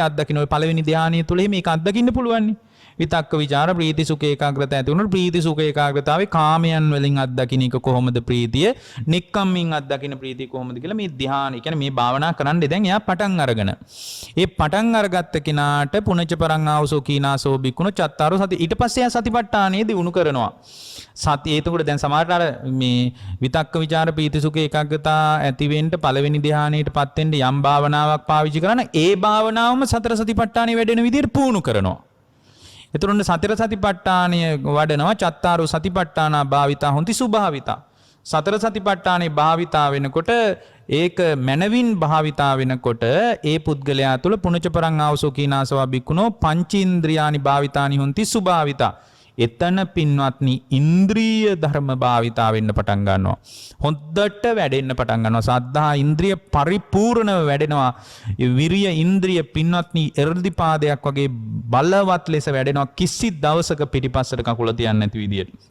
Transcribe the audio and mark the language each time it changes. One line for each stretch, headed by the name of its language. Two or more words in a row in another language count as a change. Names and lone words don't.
Sinhala: අත්දකින්න ඔය පළවෙනි ධානය තුළ මේක අත්දකින්න පුළුවන් විතක්ක විචාර ප්‍රීති සුඛ ඒකාග්‍රතාව ඇති වුණොත් ප්‍රීති සුඛ ඒකාග්‍රතාවේ කාමයන් වලින් අත්දකින්න එක කොහොමද ප්‍රීතිය නික්කම්මින් අත්දකින්න ප්‍රීතිය කොහොමද කියලා මේ ධ්‍යාන කියන්නේ මේ භාවනා කරන්නේ දැන් එයා පටන් අරගෙන ඒ පටන් අරගත්ත කෙනාට
Pali: පුනච පරං ආවසෝ කීනාසෝ බික්කුණ චත්තාරෝ සති
Sinhala: ඊට පස්සේ එයා සතිපට්ඨානෙ දිනු කරනවා සති ඒතකොට දැන් සමහරට අර මේ විතක්ක විචාර ප්‍රීති සුඛ ඒකාග්‍රතාව ඇති වෙන්න පළවෙනි ධ්‍යානෙටපත් වෙන්න යම් භාවනාවක් පාවිච්චි කරන ඒ භාවනාවම සතර සතිපට්ඨානෙ වැඩෙන විදිහට පුහුණු කරනවා එතකොට සතර සතිපට්ඨානය වඩනවා
Pali: චත්තාරෝ සතිපට්ඨානා භාවිතා හොಂತಿ සුභාවිතා
Sinhala: සතර සතිපට්ඨානේ භාවිතා වෙනකොට ඒක මනවින් භාවිතා වෙනකොට ඒ පුද්ගලයා තුළ
Pali: පුනච පරං ආවසෝ කීනාසවා බික්කුණෝ පංචේන්ද්‍රියානි භාවිතානි හොಂತಿ සුභාවිතා
Sinhala: එතන පින්වත්නි ඉන්ද්‍රිය ධර්ම භාවිතා වෙන්න පටන් ගන්නවා හොද්දට වැඩෙන්න පටන් ගන්නවා සද්ධා ඉන්ද්‍රිය පරිපූර්ණව වැඩෙනවා විරිය ඉන්ද්‍රිය පින්වත්නි එර්ධිපාදයක් වගේ බලවත් ලෙස වැඩෙනවා කිසි දවසක පිටිපස්සට කකුල තියන්නේ නැති විදියට